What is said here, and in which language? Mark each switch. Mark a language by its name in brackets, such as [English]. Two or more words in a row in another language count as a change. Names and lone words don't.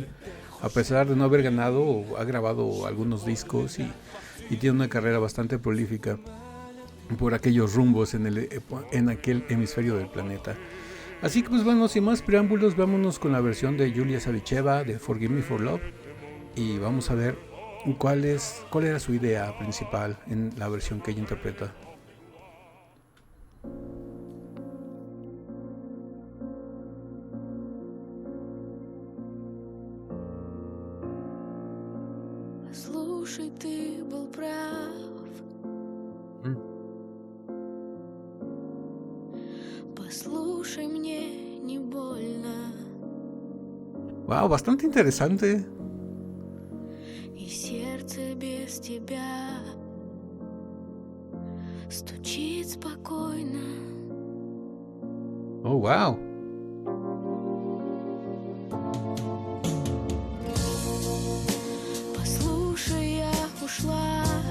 [Spanish] A pesar de no haber ganado, ha grabado algunos discos y tiene una carrera bastante prolífica por aquellos rumbos en aquel hemisferio del planeta. Así que pues bueno, sin más preámbulos, vámonos con la versión de Yulia Savicheva de Forgive Me for Love y vamos a ver cuál era su idea principal en la versión que ella interpreta. [Russian] Слушай, ты был прав. Послушай, мне не больно. [Spanish] Wow, bastante interesante. [Russian] И сердце без тебя стучит спокойно. Oh, wow. Послушай, я ушла.